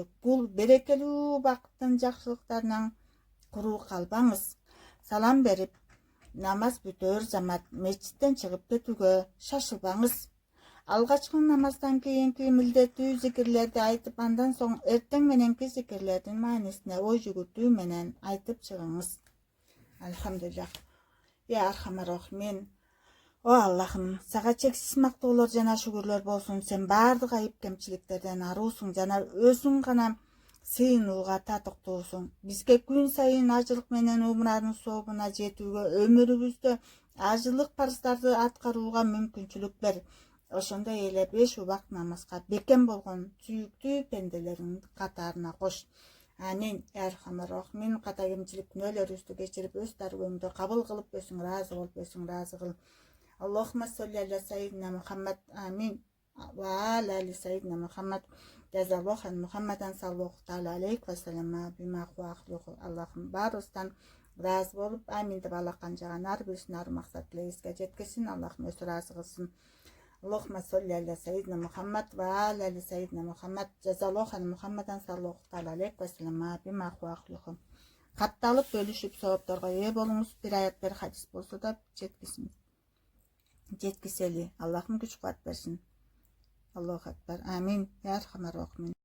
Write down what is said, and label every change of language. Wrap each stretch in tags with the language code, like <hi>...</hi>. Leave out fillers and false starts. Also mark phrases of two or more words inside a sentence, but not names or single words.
<ky>Бул берекелүү убакыттын жакшылыктарынан куру калбаңыз. Салам берип, намаз бүтөөр замат мечиттен чыгып кетүүгө шашылбаңыз. Алгачкы намаздан кийинки милдеттүү зикирлерди айтып, андан соң эртең мененки зикирлердин маанисине ой жүгүртүү менен айтып чыгыңыз.</ky> <ar>الحمد لله. يا أرحم الراحمين.</ar> <ky>О Аллахым, сага чексиз мактоолор жана шүгүрлөр болсун. Сен баардык айып кемчиликтерден аруусуң жана өзүң гана сыйынууга татыктуусуң. Бизге күн сайын ажылык менен умранын сообуна жетүүгө, өмүрүбүздө ажылык парыздарды аткарууга мүмкүнчүлүк бер. Ошондой эле 5 убакыт намазга бекем болгон сүйүктүү пенделериң катарына кош.</ky> <ar>آمين. أرحم الراحمين.</ar> <ky>Ката кемчилик күнөөлөрүбүздү кечирип, өз дарбөңдү кабыл кылып, өзүң ыраазы болуп, өзүң ыраазы кыл.</ky> <ar>اللهم صل على سيدنا محمد. Амин. وعلى آل سيدنا محمد. جزى الله محمدا صلى الله تعالى عليه وسلم بما هو أهله.</ar> <ky>Аллахым баарыбыздан ыраазы болуп, амин деп алакан жаган ар бирисин ар максат тилегибизге жеткизсин. Аллахым өзү ыраазы кылсын.</ky> <ar>اللهم صل على سيدنا محمد وعلى آل سيدنا محمد. جزى الله محمدا صلى الله تعالى عليه وسلم بما هو أهله.</ar> <ky>Катталып бөлүшүп соопторго ээ болуңуз. Бир аят бир хадис болсо да жеткисели. Аллахым күч кубат берсин.</ky> <ar>الله أكبر. آمين. يا أرحم الراحمين.</ar>